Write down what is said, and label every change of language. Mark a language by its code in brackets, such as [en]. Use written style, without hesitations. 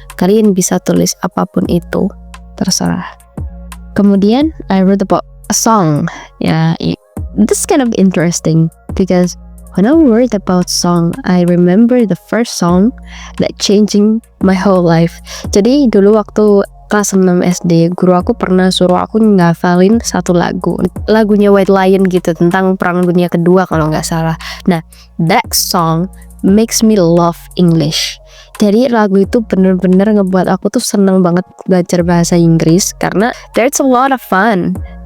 [id] Kalian bisa tulis apapun itu, terserah. [en] Kemudian I wrote about a song. This is kind of interesting because when I wrote about song, I remember the first song that changing my whole life. [id] Jadi dulu waktu kelas 6 SD, guru aku pernah suruh aku ngafalin satu lagunya White Lion gitu, tentang Perang Dunia Kedua kalau nggak salah. [en] Nah, that song makes me love English. [id] Jadi lagu itu bener-bener ngebuat aku tuh seneng banget belajar bahasa Inggris, karena there's a lot of fun.